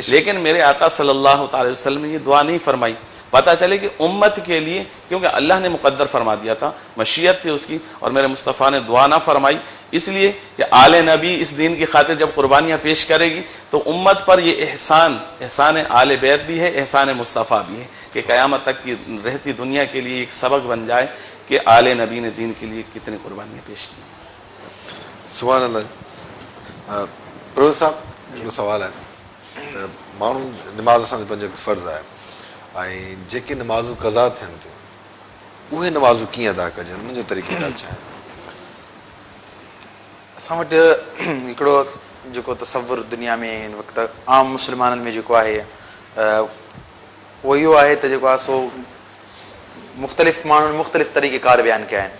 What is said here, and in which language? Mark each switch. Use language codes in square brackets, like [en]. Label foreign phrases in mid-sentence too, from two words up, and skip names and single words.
[ur] لیکن میرے آقا [ar] صلی اللہ تعالی وسلم [ur] نے یہ دعا نہیں فرمائی. پتہ چلے کہ امت کے لیے، کیونکہ اللہ نے مقدر فرما دیا تھا، مشیت تھی اس کی، اور میرے مصطفیٰ نے دعا نہ فرمائی اس لیے کہ آل نبی اس دین کی خاطر جب قربانیاں پیش کرے گی تو امت پر یہ احسان آل بیت بھی ہے، احسان مصطفیٰ بھی ہے کہ قیامت تک کی رہتی دنیا کے لیے ایک سبق بن جائے کہ آل نبی نے دین کے لیے کتنی قربانیاں پیش کی. [ar] سبحان اللہ. [sd] پروفیسر صاحب हिकिड़ो सवाल आहे त माण्हू नमाज़ असांजो पंहिंजो फ़र्ज़ु आहे ऐं जेके नमाज़ूं क़ज़ा थियनि थियूं उहे नमाज़ूं कीअं अदा कजनि, उन्हनि जो तरीक़ेकार छा आहे? असां वटि हिकिड़ो जेको तसवुर दुनिया में हिन वक़्तु आम मुस्लमाननि में जेको आहे उहो इहो आहे त जेको आहे सो मुख़्तलिफ़ माण्हुनि मुख़्तलिफ़ तरीक़ेकार बयानु कया आहिनि.